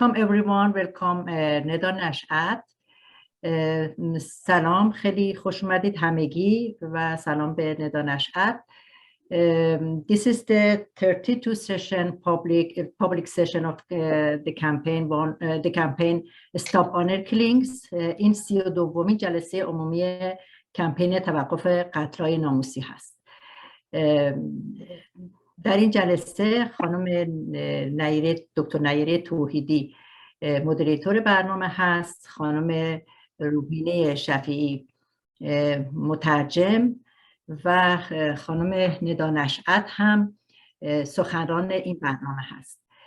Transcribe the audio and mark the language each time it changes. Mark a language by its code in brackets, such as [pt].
[en] Welcome everyone, welcome ندا نشات. [fa] سلام، خیلی خوش اومدید همگی و سلام به ندا نشات. [en] This is the 32 session public session of the campaign Stop Honor Killings. [fa] این 32مین جلسه عمومی کمپین توقف قتلهای ناموسی هست. در این جلسه خانم نایرh، دکتر نایرh توحیدی مدیریتور برنامه هست، خانم روبینه شفیعی مترجم و خانم ندا نشات هم سخنران این برنامه هست.